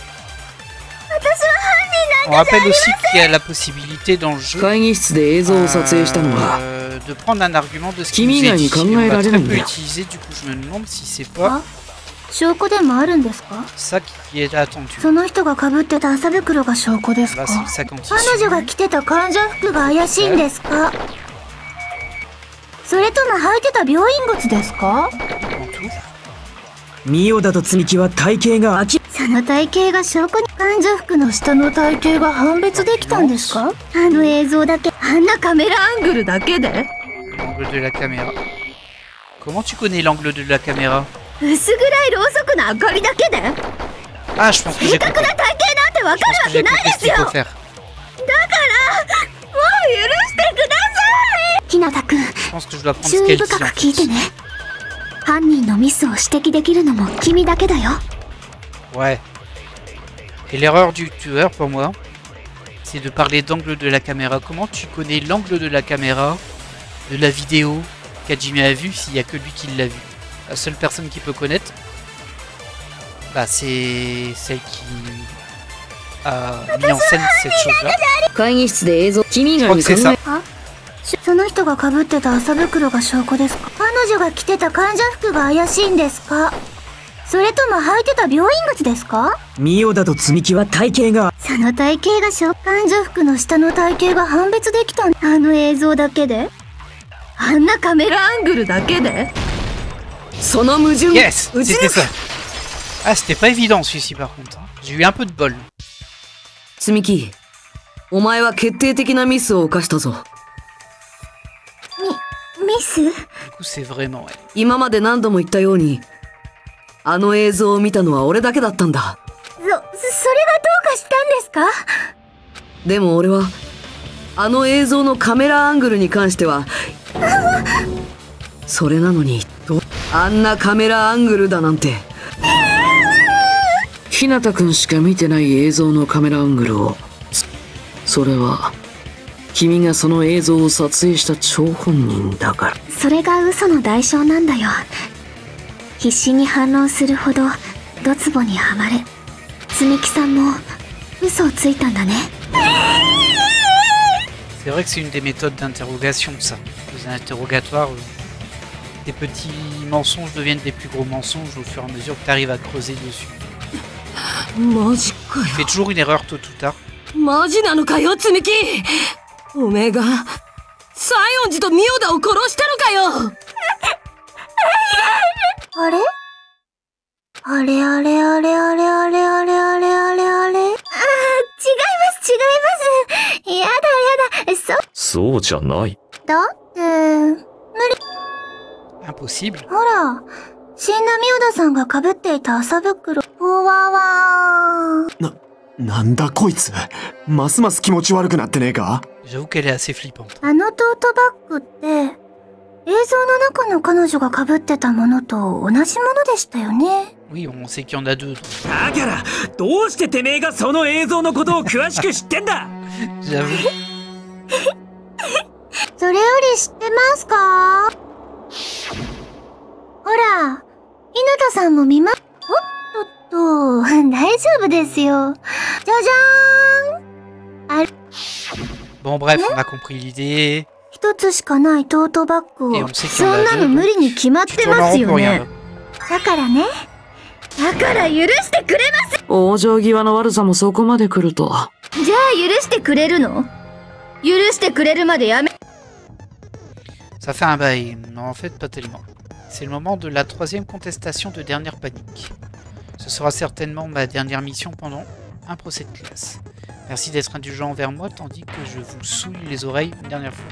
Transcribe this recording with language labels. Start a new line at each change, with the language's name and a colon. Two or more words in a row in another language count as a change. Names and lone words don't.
French: On rappelle aussi qu'il y a la possibilité dans le jeu de prendre un argument de ce qui nous est dit. On va très peu utiliser, du coup je me demande si c'est pas ça qui est attendu. Là, c'est le sac anti-suie.
Japanese: 彼女が着てた患者服が怪しいんですか。それとも履いてた病院靴ですか。ミオダと積木は体型がその体型が証拠に。患者服の下の体型が判別できたんですか。あの映像だけ、あんなカメラアングルだけで。
French: L'angle de la caméra. Comment tu connais l'angle de la caméra?
Japanese: 薄暗いろうそくの明かりだけで。
French: Ah, je pense que j'ai compris.
Japanese: 正確な体型なんてわかるわけないですよ。だからもう許してください。日向くん、注意深く聞いてね。犯人のミスを指摘できるのも君だけだよ。
French: Ouais. Et l'erreur du tueur pour moi, c'est de parler d'angle de la caméra. Comment tu connais l'angle de la caméra de la vidéo qu'Hajime a vue s'il n'y a que lui qui l'a vu? La seule personne qui peut connaître, bah, c'est celle qui a mis en scène cette chose-là. Je crois que c'est ça.
Japanese: その人が被ってた麻袋が証拠ですか。彼女が着てた患者服が怪しいんですか。それとも履いてた病院靴ですか。ミオダと積木は体型が。その体型が患者服の下の体型が判別できた。あの映像だけで。あんなカメラアングルだけでその矛盾 Yes, c'était ça. Ah, c'était pas évident celui-ci par contre. J'ai eu un peu de bol. 積木、お前は決定的なミスを犯したぞ。ミス？
French: Du coup, c'est vraiment elle.
Japanese: 今まで何度も言ったように、あの映像を見たのは俺だけだったんだ。それがどうかしたんですか？でも俺は、あの映像のカメラアングルに関しては、それなのに、あんなカメラアングルだなんて。日向くんしか見てない映像のカメラアングルを、それは君がその映像を撮影した張本人だから。それが嘘の代償なんだよ。必死に反論するほどドツボにはまる。積木さんも嘘をついたんだね。
French: C'est vrai que c'est une des méthodes d'interrogation, ça. Les interrogatoires, des petits mensonges deviennent des plus gros mensonges au fur et à mesure que tu arrives à creuser dessus.
Japanese: マジかよ。
French: Tu fais toujours une erreur tôt ou tard.
Japanese: マジなのかよ、積木。おめえが西園寺とミオダを殺したのかよ。あれ？あれあれあれあれあれあれあれあれあれ。違います。やだ。そうじゃない。だって無理。
French: Impossible.
Japanese: ほら、死んだミオダさんが被っていた麻袋。ほわわー。なんだこいつ。ますます気持ち悪くなってねえか？
French: J'avoue qu'elle est assez flippante.
Japanese: あのトートバッグって、映像の中の彼女が被ってたものと同じものでしたよね。
French: Oui, on sait qu'il y en a deux.
Japanese: だからどうしててめえがその映像のことを詳しく知ってんだ。
French: J'avoue.
Japanese: それより知ってますか？ほら、日向さんも見ま、おっとっと、大丈夫ですよ。じゃじゃーん。あれ、
French: Bon, bref, on a compris l'idée.
Japanese: 一つしかないトートバッグ
French: Et
Japanese: を。
French: on sait qu'il y
Japanese: そ
French: en
Japanese: んな
French: a
Japanese: の
French: deux.
Japanese: 無理に決まっ
French: Tu
Japanese: て
French: tournes
Japanese: ま
French: en
Japanese: す
French: rond
Japanese: よ
French: pour rien.
Japanese: ね。だからね。だから許してくれます。往生際の悪さもそこまで来ると。じゃあ許してくれるの？許してくれるまでやめ。
French: Ça fait un bail. Non, en fait, pas tellement. C'est le moment de la troisième contestation de dernière panique. Ce sera certainement ma dernière mission pendant un procès de classe. Merci d'être indulgent envers moi tandis que je vous souille les oreilles une dernière fois.